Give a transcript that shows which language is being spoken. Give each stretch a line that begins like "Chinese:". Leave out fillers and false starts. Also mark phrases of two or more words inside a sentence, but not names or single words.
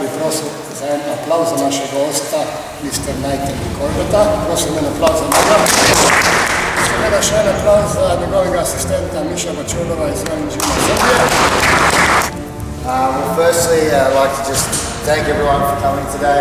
Slovenian: prosil za en aplauz za našega gosta, Mr. Nathan Corbetta. Prosim en aplauz za njega. Seveda še en aplauz za njegovega asistenta Miša Bačulova iz Slovenia.
English: Well, firstly, I'd like to just thank everyone for coming today.